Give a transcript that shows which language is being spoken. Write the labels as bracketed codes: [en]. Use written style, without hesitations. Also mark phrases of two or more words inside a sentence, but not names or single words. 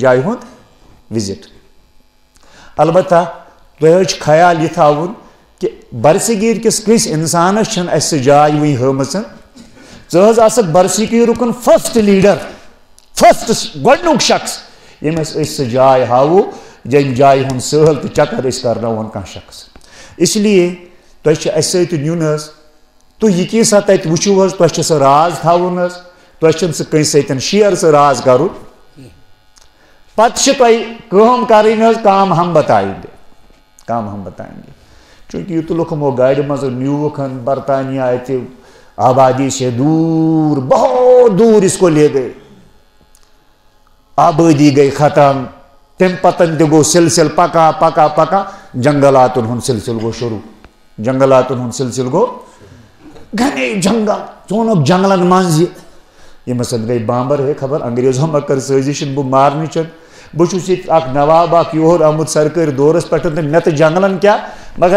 [ks] جایہِ ہُنٛد وِزِٹ البتہ تۄہہِ حظ چھُ خیال یہِ تھاوُن کہِ برصغیٖر کِس کٲنٛسہِ اِنسانس چھنہٕ اَسہِ سۄ جاے وٕنہِ ہٲمٕژ ژٕ حظ آسکھ برصغیٖرُک فٔسٹ لیٖڈر فٔسٹ گۄڈنیُک شخص ییٚمِس أسۍ سۄ جاے ہاوو ییٚمہِ جایہِ ہُنٛد سٲل تہٕ چکر أسۍ کرناوون کانٛہہ شخص [ur] اس لیے [ks] تۄہہِ چھُ اَسہِ سۭتۍ یُن حظ تُہۍ یہِ کیٛاہ تَتہِ وٕچھِو حظ تۄہہِ چھُ سُہ راز تھاوُن حظ تۄہہِ چھُنہٕ سُہ کٲنٛسہِ سۭتۍ شیر سُہ راز کرُن پتہٕ چھِ تۄہہِ کٲم کرٕنۍ حظ [ur] کام ہم بتائیں گے [ks] چوٗنٛکہِ یہِ تُلُکھ یِمو گاڑِ منٛز نیوٗکھ برطانیہ اَتہِ آبادی [ur] سے دور بہت دور اس کو لے گئے [ks] آبادی گئی ختم تمہِ پتہٕ تہِ گوٚو سلسل پکان پکان پکان جنگلاتن ہُنٛد سلسل گوٚو شروٗع جنگلاتن ہُنٛد سلسل گوٚو گھنے جنگل ژٕ ووٚنُکھ جنگلن منٛز یِمس گٔے بامبر ہے خبر انگریزو ما کٔر سٲزِش بہٕ مارنٕچ بہٕ چھُس ییٚتہِ اکھ نواب اکھ یور آمُت سرکٲرۍ دورس پٮ۪ٹھ تہٕ مےٚ تہٕ جنگلن کیٛاہ مگر